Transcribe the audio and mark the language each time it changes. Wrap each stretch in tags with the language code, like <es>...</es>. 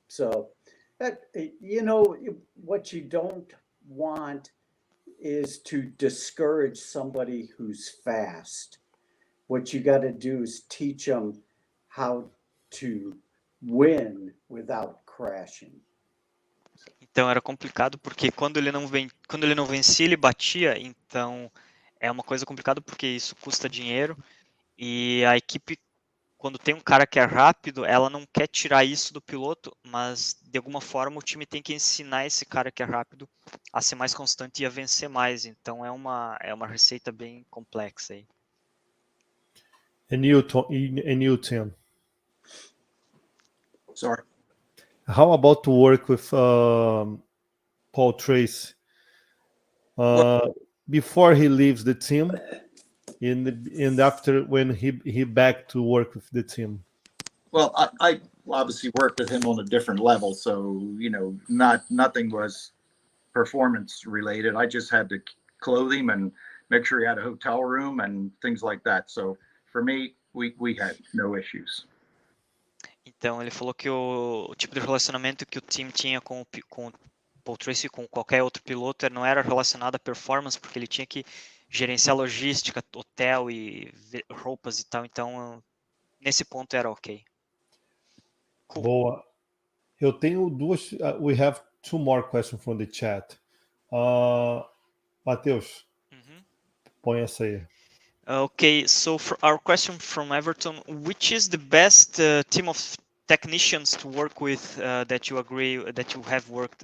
<en>So, that what you don't want is to discourage somebody who's fast. What you got to do is teach them how to win without crashing.</en> <pt>Então era complicado porque quando ele não vencia, ele batia. Então é uma coisa complicada porque isso custa dinheiro e a equipe, quando tem um cara que é rápido, ela não quer tirar isso do piloto, mas de alguma forma o time tem que ensinar esse cara que é rápido a ser mais constante e a vencer mais. Então é uma receita bem complexa aí.</pt> <en>And you, Tim, Sorry. how about to work with Paul Tracy before he leaves the team, and after when he back to work with the team? Well, I obviously worked with him on a different level, so nothing was performance related. I just had to clothe him and make sure he had a hotel room and things like that. So for me, we had no issues.</en> <pt>Então ele falou que o tipo de relacionamento que o time tinha com o Paul Tracy, com qualquer outro piloto, não era relacionado à performance, porque ele tinha que gerenciar logística, hotel e roupas e tal. Então nesse ponto era ok.</pt> <en>Cool.</en> <pt>Boa. Eu tenho duas.</pt> <en>We have two more questions from the chat.</en> <pt>Matheus, põe essa aí.</pt> <en>Okay, so for our question from Everton, which is the best team of technicians to work with that you agree that you have worked?</en>